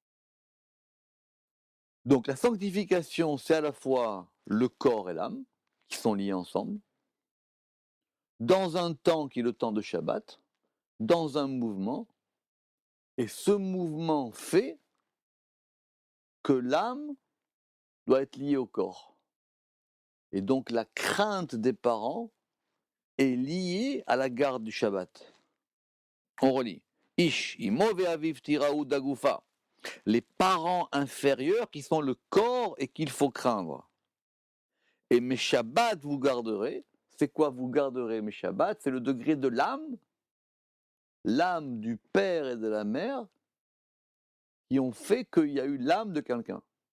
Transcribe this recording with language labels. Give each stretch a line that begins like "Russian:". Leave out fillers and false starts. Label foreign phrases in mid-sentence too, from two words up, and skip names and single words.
French: Donc la sanctification, c'est à la fois le corps et l'âme, qui sont liés ensemble, dans un temps qui est le temps de Shabbat, dans un mouvement, et ce mouvement fait que l'âme doit être liée au corps. Et donc la crainte des parents est liée à la garde du Shabbat. On relit.
Hebrew: איש אמו ואביו תיראו דגופא.
French: Les parents inférieurs qui sont le corps et qu'il faut craindre. Et mes Shabbats vous garderez. C'est quoi vous garderez mes Shabbats? C'est le degré de l'âme du père et de la mère qui ont fait qu'il y a eu l'âme de quelqu'un.